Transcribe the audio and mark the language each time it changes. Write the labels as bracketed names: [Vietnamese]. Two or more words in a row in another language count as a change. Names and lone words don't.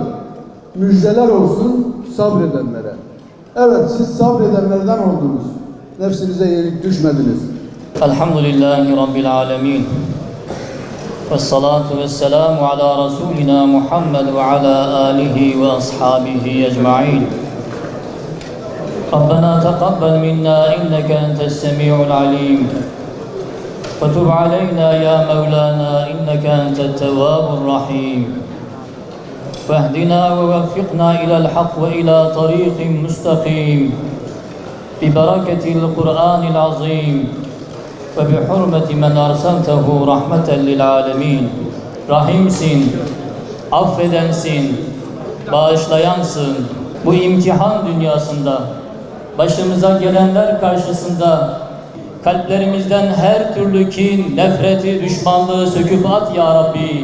[Turkish] Müjdeler olsun sabredenlere. Evet, siz sabredenlerden oldunuz. Nefsinize yenik düşmediniz. [Arabic] الحمد لله رب العالمين. والصلاة والسلام على رسولنا محمد وعلى آله وأصحابه أجمعين. ربنا تقبل منا إنك أنت السميع العليم وتب علينا يا مولانا إنك أنت التواب الرحيم واهدنا ووفقنا إلى الحق وإلى طريق مستقيم ببركة القرآن العظيم وبحرمة من أرسلته رحمة للعالمين [Turkish] Rahimsin, affedensin, bağışlayansın. Bu imtihan dünyasında başımıza gelenler karşısında Kalplerimizden her türlü kin, nefreti, düşmanlığı söküp at ya Rabbi.